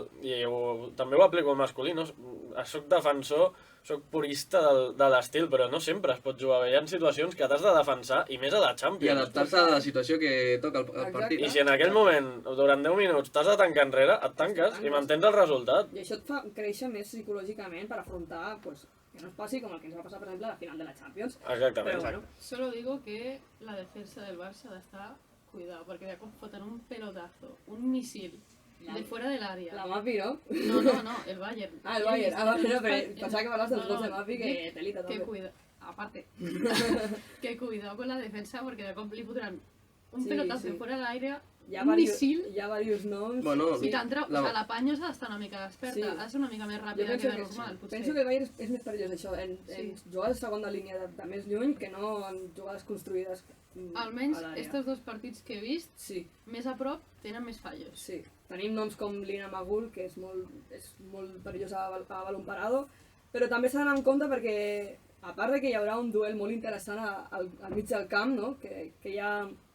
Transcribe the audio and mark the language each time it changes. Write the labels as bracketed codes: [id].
[ca] I també ho aplico al masculí, no? Soc defensor, soc purista de l'estil, però no sempre es pot jugar bé. Hi ha situacions que t'has de defensar, i més a la Champions. I adaptar-se a la situació que toca el partit. I si en aquell moment, durant 10 minuts, t'has de tancar enrere, et tanques i mantens el resultat. I això et fa créixer més psicològicament per afrontar, pues, que no es passi com el que ens va passar, per exemple, a la final de la Champions. Exactament. [es] Solo digo que la defensa del Barça [ca] ha d'estar... [es] Cuidado, porque de acá foten un pelotazo, un misil de fuera del área. La Mapi, ¿no? No, el Bayern. El Bayern. Pero pensaba que hablas de los gols de Mapi, que telita també. Que cuidado, aparte, que cuidado con la defensa, porque de acá [ca] li fotran [es] un pelotazo de fuera del aire, un misil... [ca] Hi ha diversos noms. I t'entra, o sigui, la Panyo s'ha d'estar una mica desperta, ha de ser una mica més ràpida que de normal, potser. Penso que el Bayern és més perillós, això, en jugades de segona línia de més lluny que no en jugades construïdes. Almenys, aquests 2 partits que he vist, més a prop, tenen més fallos. Sí, tenim noms com Lina Magul, que és molt perillós a balón parado, però també s'ha d'anar en compte perquè, a part de que hi haurà un duel molt interessant al mig del camp, no? Que hi ha